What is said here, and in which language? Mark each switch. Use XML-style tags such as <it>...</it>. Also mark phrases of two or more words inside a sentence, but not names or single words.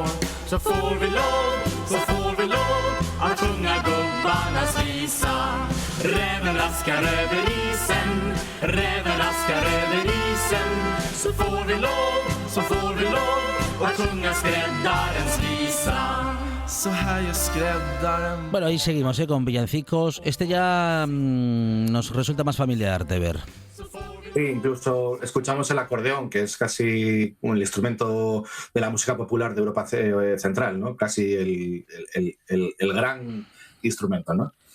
<sv>Så får vi lov att sjunga gubbarnas visa. Räven raskar över isen, räven raskar över isen. Så får vi lov att sjunga skräddarens visa. Så här gör skräddaren.</sv> <es>Bueno, ahí seguimos con villancicos. Este ya nos resulta más familiar de ver. Sí, incluso escuchamos el acordeón, que es casi el instrumento de la música popular de Europa Central, ¿no? Casi el gran instrumento, ¿no?</es>